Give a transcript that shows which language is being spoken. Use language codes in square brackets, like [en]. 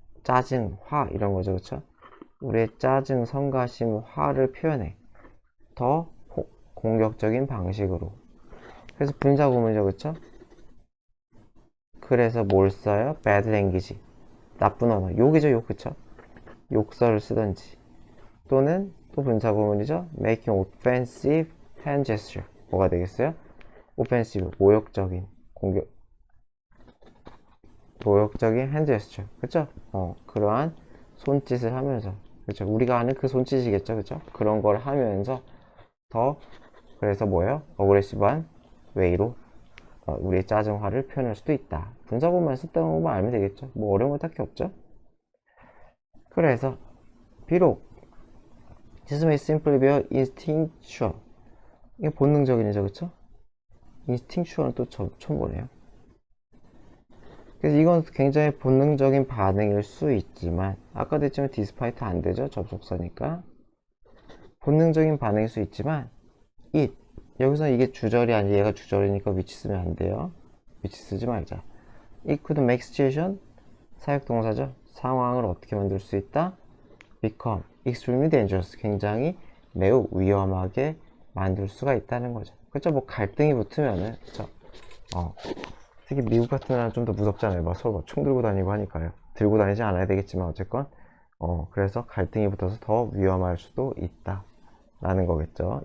[ko] 짜증, 화 이런 거죠. 그쵸? 우리의 짜증, 성가심, 화를 표현해 더 공격적인 방식으로. 그래서 분사구문이죠. 그쵸? 그래서 뭘 써요? [en] bad language, [ko] 나쁜 언어, 욕이죠. 욕. 그쵸? 욕설을 쓰든지, 또는 또 분사구문이죠. [en] making offensive hand gesture, [ko] 뭐가 되겠어요? offensive, 모욕적인 [en] hand gesture, [ko] 그쵸? 그러한 손짓을 하면서, 그쵸? 우리가 하는 그 손짓이겠죠. 그쵸? 그런 걸 하면서 더, 그래서 뭐예요? 어그레시브한 웨이로 우리의 짜증화를 표현할 수도 있다. 분사구문만 썼다는 것만 알면 되겠죠. 뭐 어려운 거 딱히 없죠. 그래서 비록 [en] this may simply be instinctual, [ko] 이게 본능적인이죠. 그쵸? instinctual은 또 처음 보네요. 그래서 이건 굉장히 본능적인 반응일 수 있지만, 아까도 했지만 despite 안 되죠. 접속사니까. 본능적인 반응일 수 있지만 it, 여기서 이게 주절이 아니고 얘가 주절이니까 위치 쓰면 안 돼요. 위치 쓰지 말자. [en] it could make situation, [ko] 사역동사죠. 상황을 어떻게 만들 수 있다? [en] become extremely dangerous, [ko] 굉장히 매우 위험하게 만들 수가 있다는 거죠. 그렇죠? 뭐 갈등이 붙으면은, 그렇죠? 특히 미국 같은 나라는 좀 더 무섭잖아요. 막 서로 막 총 들고 다니고 하니까요. 들고 다니지 않아야 되겠지만 어쨌건 그래서 갈등이 붙어서 더 위험할 수도 있다 라는 거겠죠.